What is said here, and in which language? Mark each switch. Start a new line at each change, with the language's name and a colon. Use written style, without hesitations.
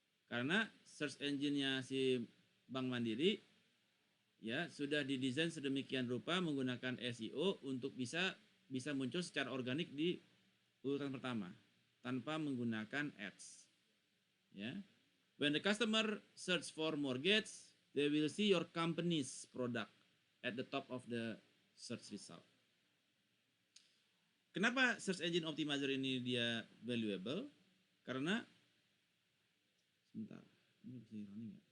Indonesian: Karena search engine-nya si Bank Mandiri ya sudah didesain sedemikian rupa menggunakan SEO untuk bisa muncul secara organik di urutan pertama tanpa menggunakan ads. Ya.
English: When the customer search for mortgage, they will see your company's product at the top of the search result.
Indonesian: Kenapa Search Engine Optimizer ini dia valuable? Karena sebentar, ini bisa running nggak?